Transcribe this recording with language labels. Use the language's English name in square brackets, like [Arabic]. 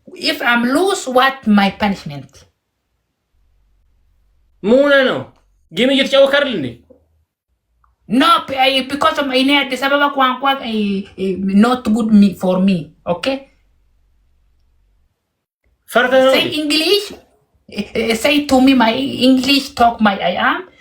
[English] If I'm lose, what my punishment? [Amharic] ሙነ ነው ጌም እየተጫወትክ አይደል እንዴ? [English] No, because of my Addis Ababa ቋንቋ not good for me. Okay? Say English. Say to me my English talk my I am.